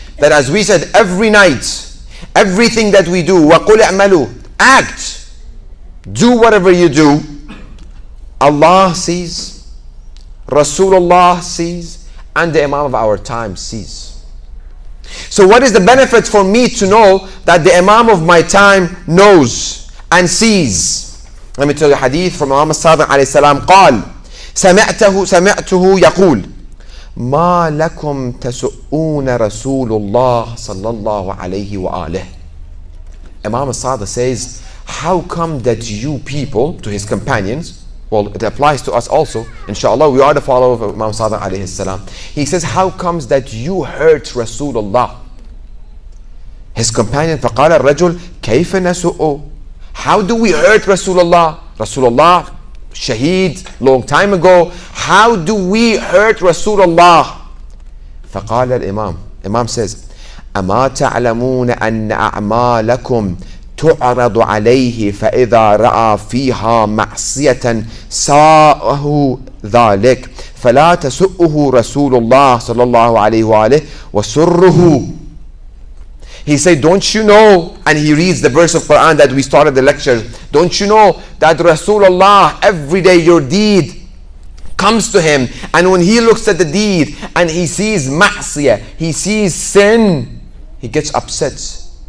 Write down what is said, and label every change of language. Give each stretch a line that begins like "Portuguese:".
English: That as we said, every night, everything that we do,
Arabic: وَقُلْ اعْمَلُوا,
English: act, do whatever you do, Allah sees, Rasulullah sees, and the Imam of our time sees. So what is the benefit for me to know that the Imam of my time knows and sees? Let me tell you a hadith from Imam Sadiq alayhi salam.
Arabic: قال سمعته يقول ما لكم تسؤون رسول الله صلى الله عليه وآله.
English: Imam Sadiq says, how come that you people, to his companions, well, it applies to us also. Inshallah, we are the followers of Imam Sadiq alayhi salam. He says, how comes that you hurt Rasulullah? His companion,
Arabic: فقال الرجل كيف نسؤه?
English: How do we hurt Rasulullah? Rasulullah, shaheed, long time ago. How do we hurt Rasulullah?
Arabic: فقال الإمام.
English: Imam says,
Arabic: أما تعلمون أن أعمالكم تعرض عليه فإذا رأى فيها معصية ساءه ذلك فلا تسؤه رسول الله صلى الله عليه وآله وسره.
English: He said, don't you know, and he reads the verse of Quran that we started the lecture, don't you know that Rasulullah, every day your deed comes to him, and when he looks at the deed and he sees ma'siyah, he sees sin, he gets upset.